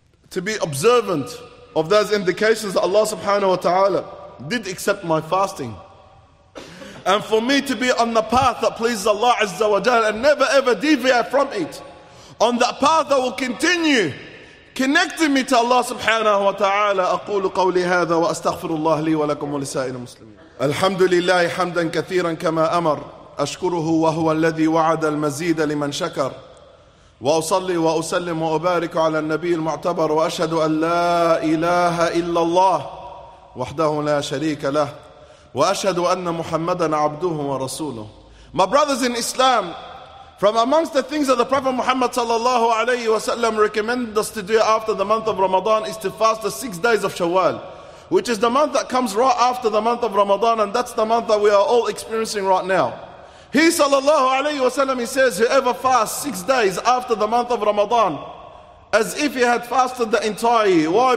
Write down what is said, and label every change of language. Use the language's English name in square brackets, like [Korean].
[English] To be observant of those indications that Allah subhanahu wa ta'ala did accept my fasting. And for me to be on the path that pleases Allah Azza wa Jal and never ever deviate from it. On that path that will continue connecting me to Allah subhanahu wa ta'ala. [Arabic] أَقُولُ قَوْلِ هَذَا وَأَسْتَغْفِرُ اللَّهَ لِي وَلَكُمْ وَلِسَائِرِ الْمُسْلِمِينَ الحمد لله حمدا كثيرا كما أمر أشكره وهو الذي وعد المزيد لمن شكر وأصلي وأسلم وأبارك على النبي المعتبر وأشهد أن لا إله إلا الله وحده لا شريك له وأشهد أن محمدا عبده ورسوله. [English] My brothers in Islam, from amongst the things that the Prophet Muhammad sallallahu alayhi wa sallam recommended us to do after the month of Ramadan is to fast the 6 days of Shawwal, which is the month that comes right after the month of Ramadan, and that's the month that we are all experiencing right now. He sallallahu alayhi wa sallam, he says, whoever fasts 6 days after the month of Ramadan, as if he had fasted the entire year. Why?